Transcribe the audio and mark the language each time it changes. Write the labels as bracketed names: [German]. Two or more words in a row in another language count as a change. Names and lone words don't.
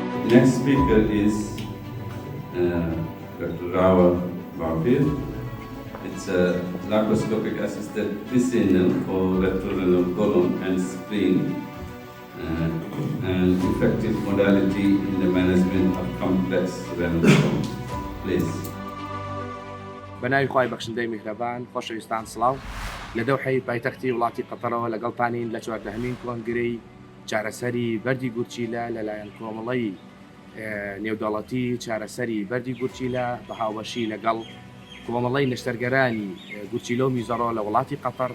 [English] Next speaker is Dr. Rawa Bafir. It's a laparoscopic assisted PCNL for retrorenal colon and spleen, and effective modality in the management of complex renal stones. Please. [Central Kurdish] بەناوی خوای بەخشندەی میهرەبان خۆشەویستان سڵاو لە دەوحەی پایتەختی وڵاتی قەتەرەوە لەگەڵتانین لە 14هەمین کۆنگرەی چارەسەری بەردی گورچیلە لەلایەن کۆمەڵەی نێودەوڵەتی چارەسەری بەردی گورچیلە بە هاوبەشی لەگەڵ کۆمەڵەی نەشتەرگەرانی گورچیلە و میزۆڕۆ لە وڵاتی قەتەر